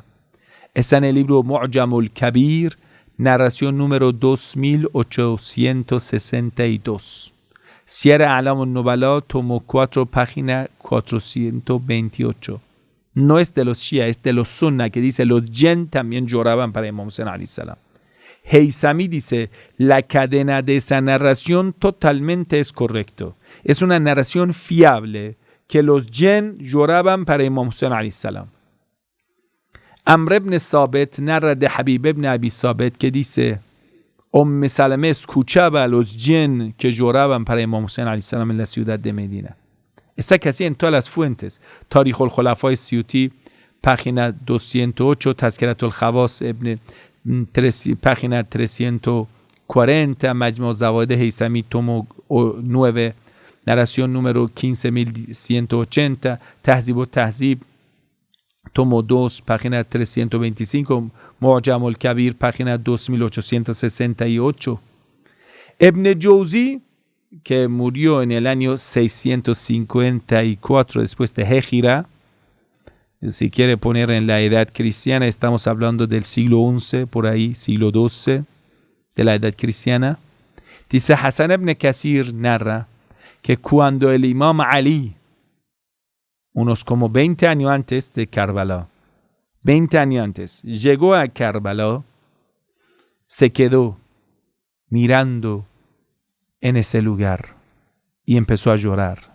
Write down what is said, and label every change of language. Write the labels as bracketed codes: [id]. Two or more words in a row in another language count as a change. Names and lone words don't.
[es] Está en el libro Mu'jamul Kabir, narración número 2862. Sierra Alamun Nubala, tomo 4, página 428. No es de los Shia, es de los Sunna, que dice los jinn también lloraban para Imam Hussein [ar] عليه السلام. [es] Heysami dice, la cadena de esa narración totalmente es correcto. Es una narración fiable, que los jinn lloraban para Imam Hussein [ar] عليه السلام. [es] Amr ibn Sabit narra de Habib ibn Abi Sabit, que dice, Salame escuchaba a los jinn que lloraban para Imam Hussein [ar] عليه السلام [es] en la ciudad de Medina. Está casi en todas las fuentes. Tarikh al-Khulafa Suyuti, página 208, Tazkirat al-Khawas, página 340, Majmu' Zawaid Heysami, tomo 9, narración número 15180, Tahzib al-Tahzib, tomo 2, página 325, Mu'jam al-Kabir, página 2868. Ibn Jawzi que murió en el año 654 después de Hégira. Si quiere poner en la edad cristiana, estamos hablando del siglo XI, por ahí, siglo XII de la edad cristiana. Dice Hassan ibn Kasir narra que cuando el imam Ali, unos como 20 años antes de Karbala, 20 años antes, llegó a Karbala, se quedó mirando en ese lugar y empezó a llorar.